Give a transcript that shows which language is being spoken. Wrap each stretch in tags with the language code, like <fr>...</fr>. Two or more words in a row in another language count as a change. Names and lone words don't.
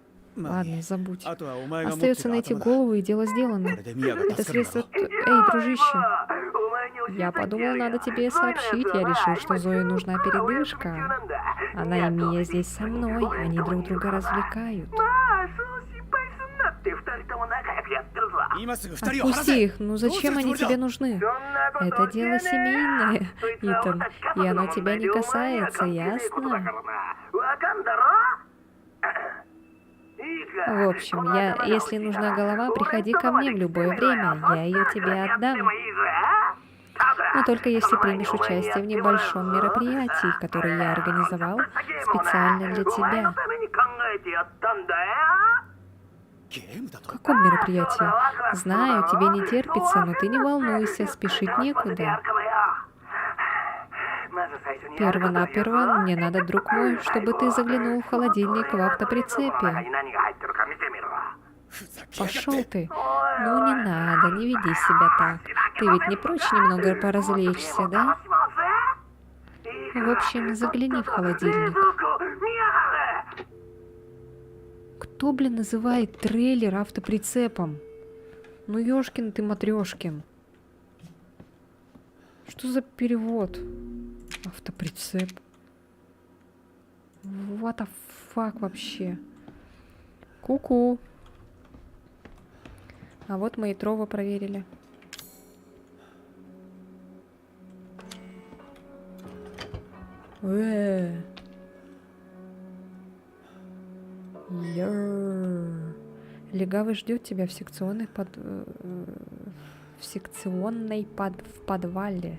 <ru>Ма- Ладно, забудь.</ru> <ja>あとはお前が持って</ja> <ru>Остается</ru> <ja>る</ja> <ru>найти</ru> <ja>頭だ。</ja> <ru>голову и дело сделано.</ru> <ja>これでミヤが</ja> <ru>Это</ru> <ja>助かるだ</ja> <ru>средство...</ru> <ja>ろう。</ja> <ru>Эй, дружище. Я подумал, надо тебе сообщить. Я решил, что Зое нужна передышка. Она и Мия здесь со мной. Они друг друга развлекают.</ru> <ja>今すぐ二人を離</ja> <ru>Отпусти</ru> <ja>せ。</ja> <ru>их. Ну зачем они тебе нужны? Это дело семейное, Итан. И оно тебя не касается, ясно? В общем, если нужна голова, приходи ко мне в любое время. Я ее тебе отдам. Но только если примешь участие в небольшом мероприятии, которое я организовал специально для тебя.</ru> <ja>ゲームだと。</ja> <ru>В каком мероприятии? Знаю, тебе не терпится, но ты не волнуйся, спешить некуда. Перво-наперво мне надо, друг мой, чтобы ты заглянул в холодильник в автоприцепе.</ru> <ja>ふざけやがっ</ja> <ru>Пошел</ru> <ja>て。</ja> <ru>ты. Ну не надо, не веди себя так. Ты ведь не прочь немного поразвлечься, да? В общем, загляни в холодильник. Кто, блин, называет трейлер автоприцепом? Ну, ёшкин ты, матрёшкин. Что за перевод? Автоприцеп.</ru> <en>What the fuck вообще?</en> <ru>Ку-ку. А вот мы и Трова проверили. Легавый ждет тебя в секционной в подвале.</ru>